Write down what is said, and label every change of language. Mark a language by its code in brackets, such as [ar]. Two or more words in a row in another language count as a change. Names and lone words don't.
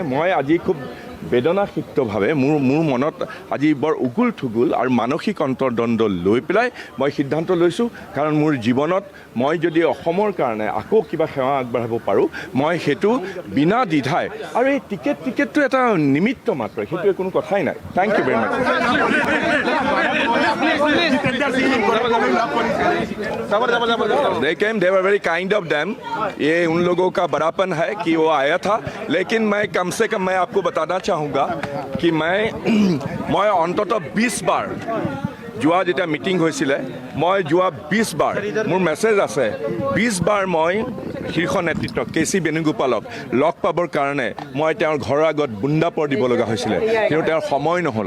[as] মই আজি খুব বেদনাসিক্তভাৱে মোৰ মনত আজি বৰ উগুল থুগুল আৰু মানসিক অন্তৰ্দ্বন্দ্ব লৈ পেলাই মই সিদ্ধান্ত লৈছোঁ, কাৰণ মোৰ জীৱনত মই যদি অসমৰ কাৰণে আকৌ কিবা সেৱা আগবঢ়াব পাৰোঁ, মই সেইটো বিনা দ্বিধাই, আৰু এই টিকেটটো এটা নিমিত্ত মাত্ৰ, সেইটোৱে কোনো কথাই নাই। [en] thank you very much. They were very kind of them. [hi] ये उन लोगों का बड़ापन है कि वो आया था, लेकिन मैं कम से कम मैं आपको बताना चाहूँगा कि मैं [as] অন্ততঃ 20 বাৰ যোৱা যেতিয়া মিটিং হৈছিলে, মই যোৱা 20 বাৰ মোৰ মেছেজ আছে, 20 বাৰ মই শীৰ্ষ নেতৃত্ব KC বেণুগোপালক লগ পাবৰ কাৰণে মই তেওঁৰ ঘৰৰ আগত বুন্দাপৰ দিব লগা হৈছিলে, কিন্তু তেওঁৰ সময় নহ'ল।